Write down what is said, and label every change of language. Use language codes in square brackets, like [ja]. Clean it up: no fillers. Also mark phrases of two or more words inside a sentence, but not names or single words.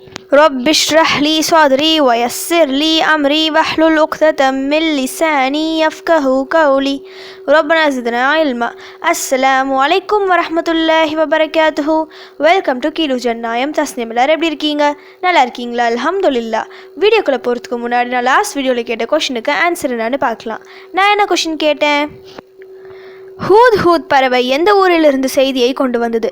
[ar] رب اشرح لي صدري ويسر لي أمري واحلل عقدة من لساني يفقه قولي ربنا زدنا علما. السلام عليكم ورحمة الله وبركاته. [en] welcome to [ta] கீழு ஜன்னாயம் தஸ்னீம். எல்லாரும் எப்படி இருக்கீங்க? நல்லா இருக்கீங்களா? அல்ஹம்துலில்லாஹ். வீடியோக்குள்ளே போகிறதுக்கு முன்னாடி நான் லாஸ்ட் வீடியோவில் கேட்ட கொஷனுக்கு ஆன்சர் என்னன்னு பார்க்கலாம். நான் என்ன கொஷின் கேட்டேன்? ஹூத் ஹூத் பறவை எந்த ஊரிலிருந்து செய்தியை கொண்டு வந்தது?